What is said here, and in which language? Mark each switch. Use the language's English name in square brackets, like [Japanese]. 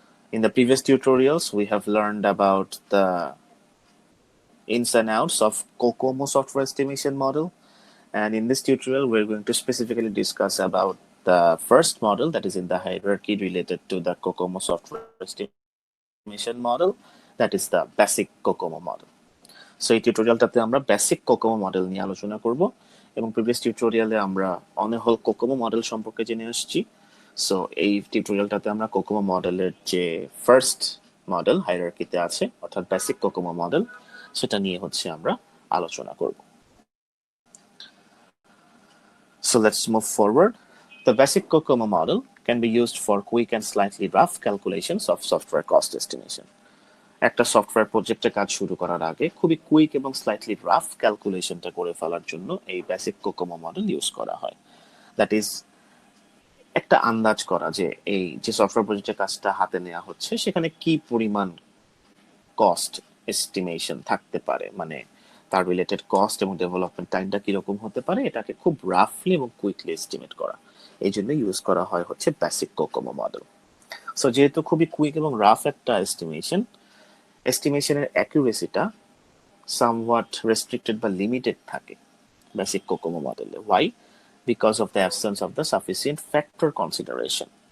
[English] In the previous tutorials, we have learned about the ins and outs of Kokomo software estimation model. And in this tutorial, we're going to specifically discuss about the first model that is in the hierarchy related to the Kokomo software estimation model, that is the basic Kokomo model. [Bangla] So এই টিউটোরিয়ালটাতে আমরা basic COCOMO model নিয়ে আলোচনা করব এবং previous টিউটোরিয়ালে আমরা অনেহল COCOMO model সম্পর্কে জেনে আসছি। সো এই টিউটোরিয়ালটাতে আমরা কোকোমো মডেলের যে ফার্স্ট মডেল হায়ারার্কিতে আছে অর্থাৎ বেসিক কোকোমো মডেল সেটা নিয়ে হচ্ছে আমরা আলোচনা করব। [English] So let's move forward. The basic Kokomo model can be used for quick and slightly rough calculations of software cost estimation. [Bangla] একটা সফটওয়্যার প্রজেক্টে কাজ শুরু করার আগে খুবই কুইক এবং স্লাইটলি রাফ ক্যালকুলেশনটা করে ফেলার জন্য এই বেসিক কোকোমো মডেল ইউজ করা হয়। [English] that is [Bangla] একটা আন্দাজ করা যে এই যে সফটওয়্যার প্রজেক্টের কাজটা হাতে নেওয়া হচ্ছে সেখানে কি পরিমাণ কস্ট এস্টিমেশন থাকতে পারে, মানে তার রিলেটেড কস্ট এবং ডেভেলপমেন্ট টাইমটা কিরকম হতে পারে এটাকে খুব রাফলি এবং কুইকলি এস্টিমেট করা। এই জন্য ইউজ করা হয় হচ্ছে বেসিক কোকোমো মডেল। সো যেহেতু খুবই কুইক এবং রাফ একটা এস্টিমেশনের অ্যাকুরেসিটা [English] somewhat restricted [Bangla] বা লিমিটেড থাকে বেসিক কোকোমো মডেলে। [English] Why? Because of the absence of the sufficient factor consideration.